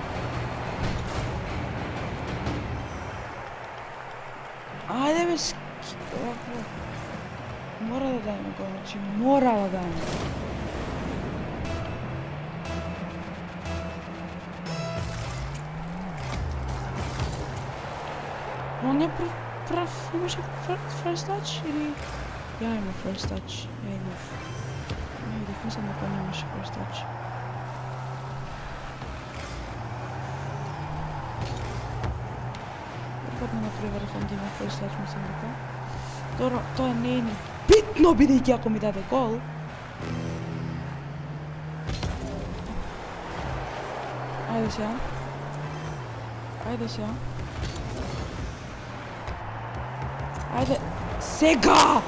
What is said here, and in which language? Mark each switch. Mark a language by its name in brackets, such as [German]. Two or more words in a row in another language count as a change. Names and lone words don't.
[Macedonian] Ајде бе, мора да дајме гол, значи мора да дајме. Он е прав, имаше [English] first touch [Macedonian] или... Ја имам [English] first touch, [Macedonian] ја имав. Не видих, мислам дека немаше [English] first touch. [Macedonian] Препадна на привртен да има [English] first touch, [Macedonian] мислам дека. Добро, тоа не е ни битно, бидејќи ако ми даде гол. Ајде сега. Ајде сега. Ајде, сега!